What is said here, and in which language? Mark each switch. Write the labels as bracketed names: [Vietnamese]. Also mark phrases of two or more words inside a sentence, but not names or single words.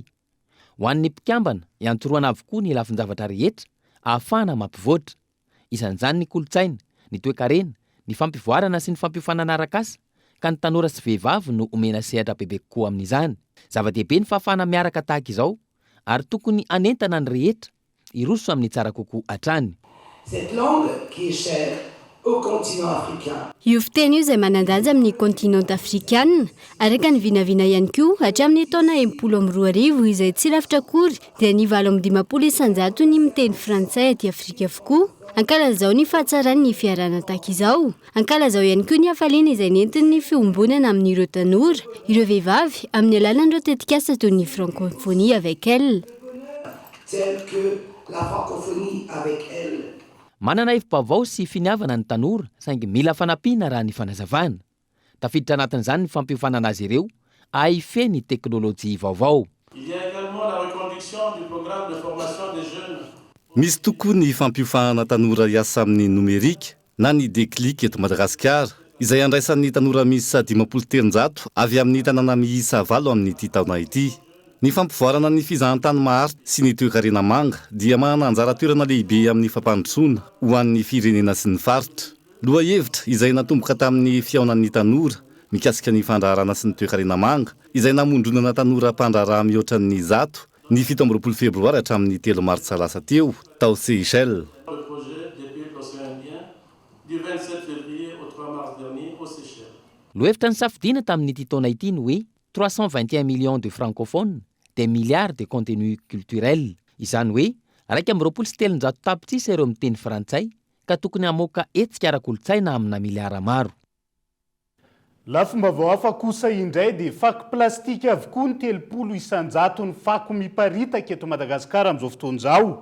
[Malagasy] Ho an'ny mpikambana iantoroana avokoa ny lafin-javatra rehetra ahafahana mampivoatra. Isan'izany ny kolotsaina, ny toe-karena, ny fampivoarana sy ny fampiofanana arak'asa ka ny tanora sy vehivavy no omena sehatra bebe kokoa amin'izany. Zava-dehibe ny fahafahana miaraka tahaka izao ary tokony anentana ny rehetra iroso amin'ny tsara kokoa hatrany. [French] Cette langue qui est chère au continent africain. [Malagasy] Io fiteny io izay manan-danja amin'ny [French] continent africaine [Malagasy] araka ny vinavina ihany koa hatramin'ny taona 12 izay tsy lavitra akory dia ny 750 ny miteny frantsay aty Afrika avokoa. Ankalazao ny fahatsarany ny fiarana tahaka izao. Ankalazao ihany koa ny hafaliana izay nentin'ny fiombonana amin'ireo tanora, ireo vehivavy amin'ny alalan'ireo tetikasa toy ny [French] francophonie avec elle. Telle que la francophonie avec elle. [Malagasy] Manana hevi-baovao sy finiavana ny tanora saingy mila fanampiana raha ny fanazavana. Tafiditra anatin'izany ny fampiofanana azy ireo ahifeh ny teknôlôjia vaovao. [French] Il y a également la reconduction du programme de formation des jeunes. [Malagasy] Misy tokoa ny fampiofanana tanora hiasa amin'ny nomerika na ny déclic eto Madagasikara izay andraisan'ny tanora miisa 500 avy amin'ny tanàna miisa 7 amin'ity taona ity. Ny fampivoarana ny fizahan-tany maharitra sy ny toe-karena manga dia manana anjara toerana lehibe amin'ny fampandrosoana ho an'ny firenena sy ny faritra. Lohahevitra izay natomboka tamin'ny fihaonan'ny tanora mikasika ny fandraharana sy ny toe-karena manga izay namondronana tanora mpandraharaha mihoatra ny 100 ny 17 febroary hatramin'ny 3 martsa lasa teo tao Seychelles. [French] Le projet des pays de l'océan Indien du 27 février au 3 mars dernier aux Seychelles. [Malagasy] Lohevitra ny safidiana tamin'ity taona ity ny hoe [French] 321 millions de francophones, des milliards de contenus culturels. [Malagasy] Izany hoe 2.7 tapitrisa ireo miteny frantsay ka tokony hamoaka hetsika ara-kolotsaina amina miliara maro. Lafomba hafa kosa indray dia fako plastika avokoa ny 300 ny fako miparitaka eto Madagasikara amin'izao fotoana izao.